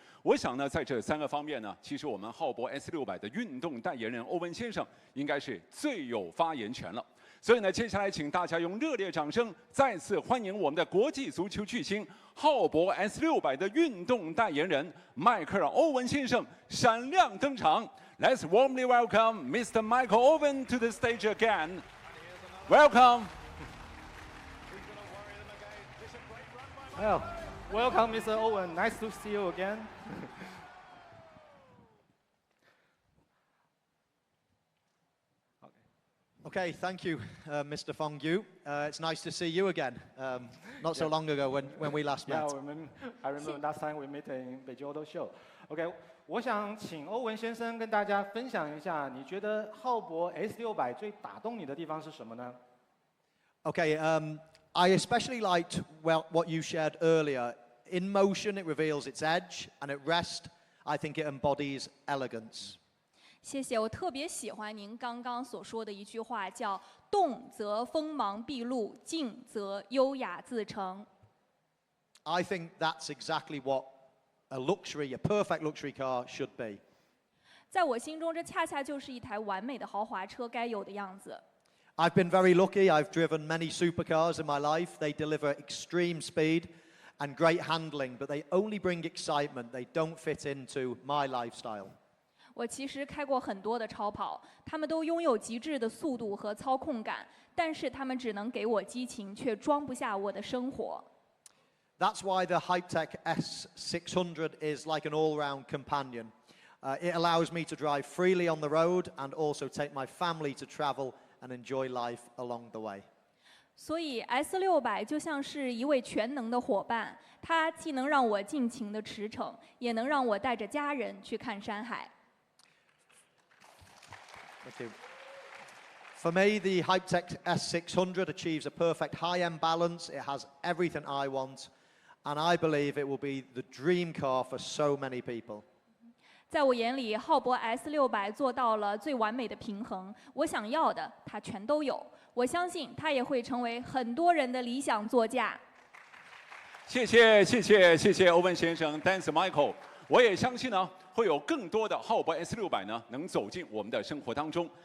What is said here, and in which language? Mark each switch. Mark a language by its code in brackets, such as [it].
[zh] 我想呢，在這3個方面呢，其實我們浩博 S600的運動代言人歐文先生應該是最有發言權了。所以呢，接下來請大家用熱烈掌聲再次歡迎我們的國際足球巨星浩博 S600的運動代言人邁克爾·歐文先生閃亮登場。 [en] Let's warmly welcome Mr. Michael Owen to the stage again. Welcome. Well, Welcome, Mr. Owen. Nice to see you again. Okay, thank you, Mr. Fong Yu. It's nice to see you again. Not so long ago when we last met. Yeah, I remember last time we met in Beijing Auto Show. [zh] OK， 我想請歐文先生跟大家分享一下，你覺得浩博 S600最打動你的地方是什麼呢？ [en] Okay, I especially liked what you shared earlier. In motion, it reveals its edge, and at rest, I think it embodies elegance. [zh] 謝謝，我特別喜歡您剛剛所說的一句話，叫“動則鋒芒畢露，靜則優雅自成”。 [en] I think that's exactly what a perfect luxury car should be. [zh] 在我心中，這恰恰就是一台完美的豪華車該有的樣子。 [en] I've been very lucky. I've driven many supercars in my life. They deliver extreme speed and great handling, but they only bring excitement. They don't fit into my lifestyle. [zh] 我其實開過很多的超跑，他們都擁有極致的速度和操控感，但是他們只能給我激情，卻裝不下我的生活。 [en] That's why the Hypetech S600 is like an all-round companion. It allows me to drive freely on the road and also take my family to travel and enjoy life along the way. [zh] 所以 S600就像是一位全能的伙伴，它既能讓我盡情的馳騁，也能讓我帶着家人去看山海。 [en] Thank you. For me, the Hypetech S600 achieves a perfect high-end balance. It has everything I want, and I believe it will be the dream car for so many people. [zh] 在我眼裡，浩博 S600做到了最完美的平衡，我想要的它全都有。我相信它也会成为很多人的理想座驾。谢谢欧文先生 ， [en] Thanks Michael。 [zh] 我也相信呢，会有更多的浩博 S600呢能走进我们的生活当中。